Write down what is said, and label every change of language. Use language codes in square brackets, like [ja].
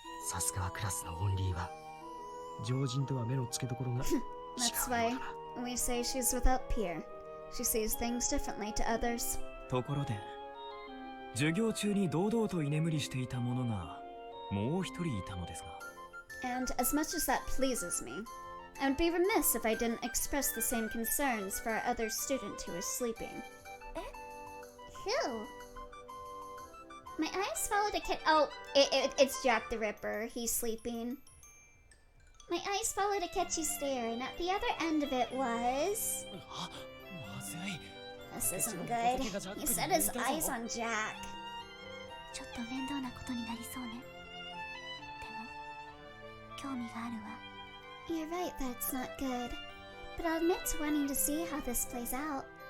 [ja] さすがはクラスのオンリーは常人とは目の付けどころが違う [en] That's [ja] の [en] why [ja] だな [en] we say she's without peer. She sees things differently to others. [ja] ところで授業中に堂々と居眠りしていた者がもう一人いたのですが [en] And as much as that pleases me, I would be remiss if I didn't express the same concerns for our other student who was sleeping. Who? My eyes followed a kid. Oh, it's Jack the Ripper. He's sleeping. My eyes followed a catchy stare, and at the other end of it was. [ja] あ、まずい。 [en] This isn't good. He set his eyes on Jack. [ja] ちょっと面倒なことになりそうねでも興味があるわ [en] You're right that it's not good, but I'll admit to wanting to see how this plays out.